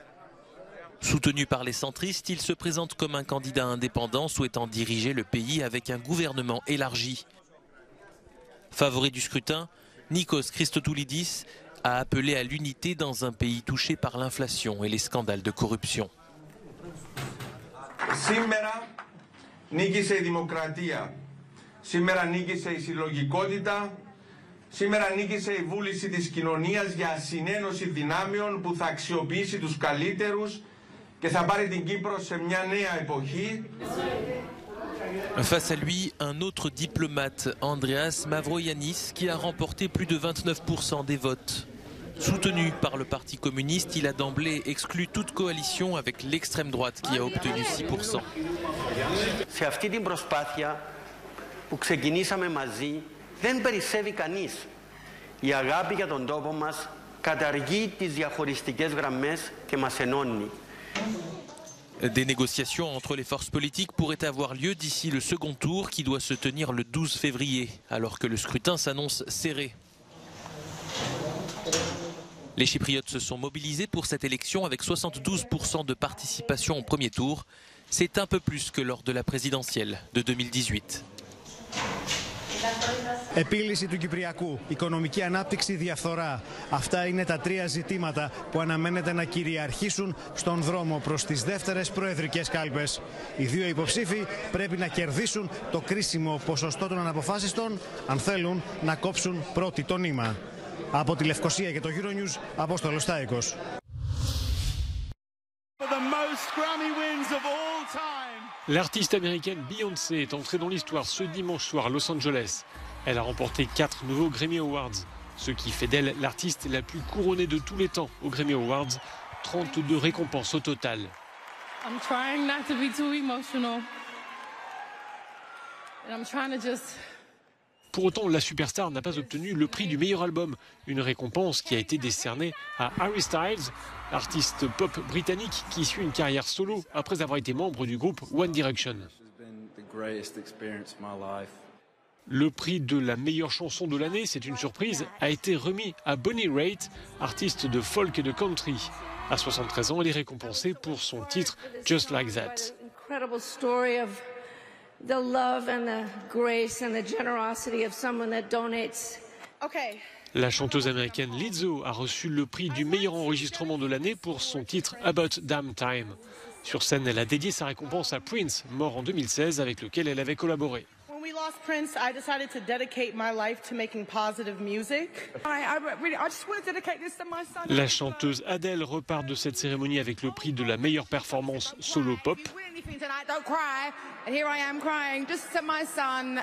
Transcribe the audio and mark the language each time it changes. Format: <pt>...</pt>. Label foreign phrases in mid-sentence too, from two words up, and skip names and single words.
<fr>Soutenu par les centristes, il se présente comme un candidat indépendant souhaitant diriger le pays avec un gouvernement élargi. Favori du scrutin, Nikos Christodoulidis a appelé à l'unité dans un pays touché par l'inflation et les scandales de corruption.</fr> <el>Νίκησε η δημοκρατία. Σήμερα νίκησε η συλλογικότητα. Σήμερα νίκησε η βούληση της κοινωνίας για συνένωση δυνάμεων που θα αξιοποιήσει τους καλύτερους και θα πάρει την Κύπρο σε μια νέα εποχή.</el> <fr>Face à lui, un autre diplomate, Andreas Mavroyiannis, qui a remporté plus de 29% des votes. Soutenu par le Parti communiste, il a d'emblée exclu toute coalition avec l'extrême droite qui a obtenu 6%.</fr> <el>Σε αυτή την προσπάθεια που ξεκινήσαμε μαζί δεν περισσεύει κανείς. Η αγάπη για τον τόπο μας καταργεί τις διαχωριστικές γραμμές και μας ενώνει.</el> <fr>Des négociations entre les forces politiques pourraient avoir lieu d'ici le second tour qui doit se tenir le 12 février, alors que le scrutin s'annonce serré. Les Chypriotes se sont mobilisés pour cette élection avec 72% de participation au premier tour. C'est un peu plus que lors de la présidentielle de 2018.</fr> <el>Επίλυση του Κυπριακού, οικονομική ανάπτυξη, διαφθορά. Αυτά είναι τα τρία ζητήματα που αναμένεται να κυριαρχήσουν στον δρόμο προς τις δεύτερες προεδρικές κάλπες. Οι δύο υποψήφοι πρέπει να κερδίσουν το κρίσιμο ποσοστό των αναποφάσιστων αν θέλουν να κόψουν πρώτοι το νήμα. Από τη Λευκοσία και το Euronews, Απόστολος Στάικος.</el> <fr>L'artiste américaine Beyoncé est entrée dans l'histoire ce dimanche soir à Los Angeles. Elle a remporté 4 nouveaux Grammy Awards, ce qui fait d'elle l'artiste la plus couronnée de tous les temps aux Grammy Awards, 32 récompenses au total.</fr> <en>I'm trying not to be too emotional. And I'm trying to just...</en> <fr>Pour autant, la superstar n'a pas obtenu le prix du meilleur album, une récompense qui a été décernée à Harry Styles, l'artiste pop britannique qui suit une carrière solo après avoir été membre du groupe One Direction. Le prix de la meilleure chanson de l'année, c'est une surprise, a été remis à Bonnie Raitt, artiste de folk et de country. À 73 ans, elle est récompensée pour son titre Just Like That.</fr> <en>The love and the grace and the generosity of someone that donates. Okay.</en> <fr>La chanteuse américaine Lizzo a reçu le prix du meilleur enregistrement de l'année pour son titre About Damn Time. Sur scène, elle a dédié sa récompense à Prince, mort en 2016, avec lequel elle avait collaboré.</fr> <en>When we lost Prince, I decided to dedicate my life to making positive music. I just want to dedicate this to my son.</en> <fr>La chanteuse Adele repart de cette cérémonie avec le prix de la meilleure performance solo pop.</fr> <en>Don't cry, and here I am crying just to my son.</en>